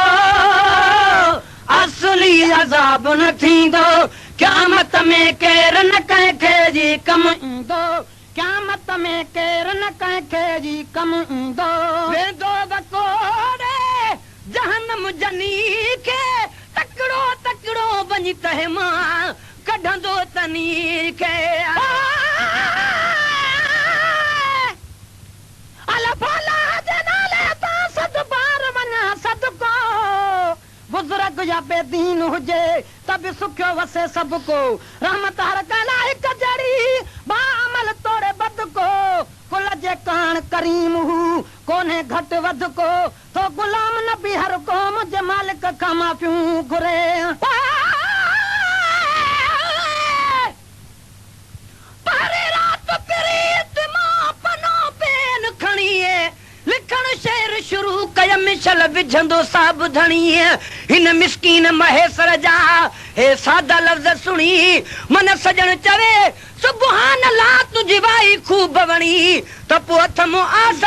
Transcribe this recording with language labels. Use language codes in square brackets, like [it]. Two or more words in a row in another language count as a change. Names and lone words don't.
[sd] असली अज़ाब न थींदो क़यामत में केर न कंहिंखे जी कम ईंदो क़यामत में केर न कंहिंखे जी कम ईंदो वेंदो बकोड़े जहन्नम जनी खे तकड़ो तकड़ो वञी तहे मां कढंदो तनी खे बुजुर्ग या बेदीन हुजे तब सुखियो वसे सबको रहमत हर कला हिक जड़ी बामल तोड़े बद को कुल जे कान करीम हु कोने घट वध को तो गुलाम नबी हर क़ौम जे मालिक खां माफ़ियूं घुरे पहरे रात प्रीत मां पनो पेन खणीए लिखण शेर शुरू कयम मिशल विझंदो साबधणी हिन मिस्कीन महेसर जा हे सादा लफ़्ज़ सुणी मन सजण चवे [ar] سبحان الله [sd] तुझी वाई खूब वणी त पोइ हथ मूं आस